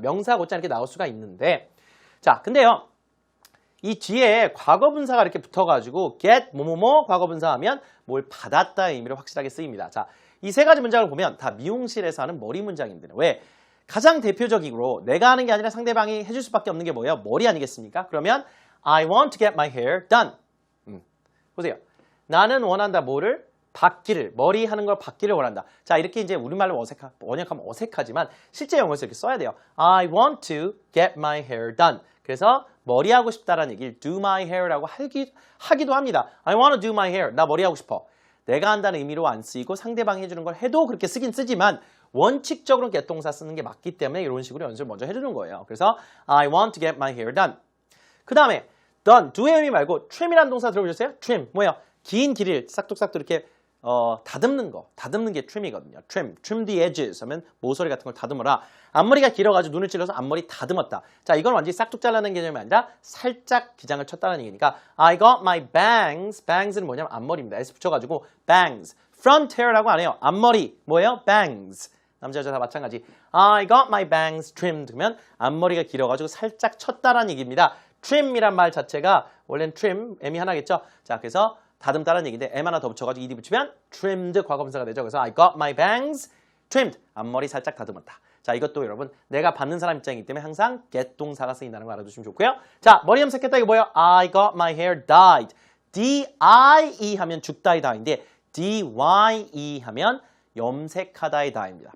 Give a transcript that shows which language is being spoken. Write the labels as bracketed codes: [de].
[ko] 명사 곧장 이렇게 나올 수가 있는데 자, 근데요. 이 뒤에 과거분사가 이렇게 붙어가지고 get 뭐뭐뭐 과거분사 하면 뭘 받았다의 의미로 확실하게 쓰입니다. 자, 이 세 가지 문장을 보면 다 미용실에서 하는 머리 문장인데 왜? 가장 대표적으로 내가 하는 게 아니라 상대방이 해줄 수밖에 없는 게 뭐예요? 머리 아니겠습니까? [en] 그러면 I want to get my hair done. [ko] 보세요. 나는 원한다 뭐를? 받기를, 머리 하는 걸 받기를 원한다. 자, 이렇게 이제 우리말로 번역하면 어색하지만 실제 영어에서 이렇게 써야 돼요. [en] I want to get my hair done. [ko] 그래서 머리 하고 싶다라는 얘기를 do my hair라고 하기도 합니다. [en] I want to do my hair. [ko] 나 머리 하고 싶어. 내가 한다는 의미로 안 쓰이고 상대방이 해주는 걸 해도 그렇게 쓰긴 쓰지만 원칙적으로는 get 동사 쓰는 게 맞기 때문에 이런 식으로 연습을 먼저 해주는 거예요. [en] 그래서 I want to get my hair done. [ko] 그 다음에 done, do의 의미 말고 trim이라는 동사 들어보셨어요? trim, 뭐예요? 긴 길이를 싹둑싹둑 이렇게 다듬는 거, 다듬는 게 trim이거든요. trim the edges 하면 모서리 같은 걸 다듬어라. 앞머리가 길어가지고 눈을 찔러서 앞머리 다듬었다. 자, 이건 완전히 싹둑 잘라낸 개념이 아니라 살짝 기장을 쳤다는 얘기니까 [en] I got my bangs. [ko] bangs는 뭐냐면 앞머리입니다. S 붙여가지고 bangs. front hair라고 안 해요. 앞머리 뭐예요? bangs. 남자 여자 다 마찬가지. [en] I got my bangs trimmed. [ko] 그러면 앞머리가 길어가지고 살짝 쳤다라는 얘기입니다. trim이란 말 자체가 원래는 trim, M이 하나겠죠. 자, 그래서 다듬다라는 얘기인데 M 하나 더 붙여가지고 ED 붙이면 trimmed 과거분사가 되죠. [en] 그래서 I got my bangs trimmed. [ko] 앞머리 살짝 다듬었다. 자, 이것도 여러분 내가 받는 사람 입장이기 때문에 항상 get 동사가 쓰인다는 거 알아두시면 좋고요. 자, 머리 염색했다 이거 뭐예요? [en] I got my hair dyed. [ko] D-I-E 하면 죽다의 다인데 D-Y-E 하면 염색하다의 다입니다.